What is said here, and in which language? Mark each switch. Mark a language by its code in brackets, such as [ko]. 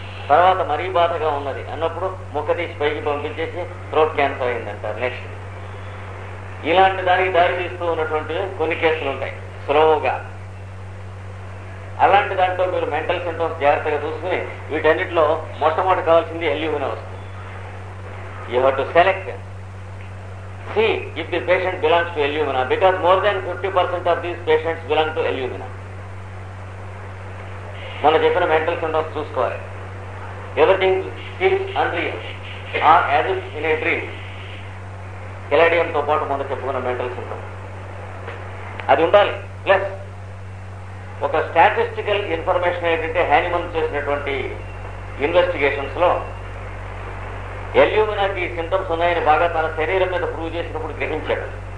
[te] తర్వాత మరీ బాధగా ఉన్నది అన్నప్పుడు ముక్క తీసి పైకి పంపించేసి థ్రోట్ క్యాన్సర్ అయిందంటారు. నెక్స్ట్ ఇలాంటి దానికి దారి తీస్తూ ఉన్నటువంటి కొన్ని కేసులు ఉంటాయి స్లోగా. అలాంటి దాంట్లో మీరు మెంటల్ సింటమ్స్ జాగ్రత్తగా చూసుకుని వీటన్నిటిలో మొట్టమొదటి కావాల్సింది ఎల్యూమినా వస్తుంది. [en] You have to select, see if the patient belongs to illumina, because more than 50% of these patients belong to illumina. [te] మనం చెప్పిన మెంటల్ సింటమ్స్ చూసుకోవాలి. [en] Everything feels unreal or as if in a dream. [te] కెలాడియంతో పాటు మనం చెప్పుకున్న mental symptom అది ఉండాలి. Plus ఒక statistical information ఏంటంటే హ్యానిమన్ చేసినటువంటి ఇన్వెస్టిగేషన్స్ లో ఎల్యూమినాకి సింటమ్స్ ఉన్నాయని బాగా తన శరీరం మీద ప్రూవ్ చేసినప్పుడు గ్రహించాడు.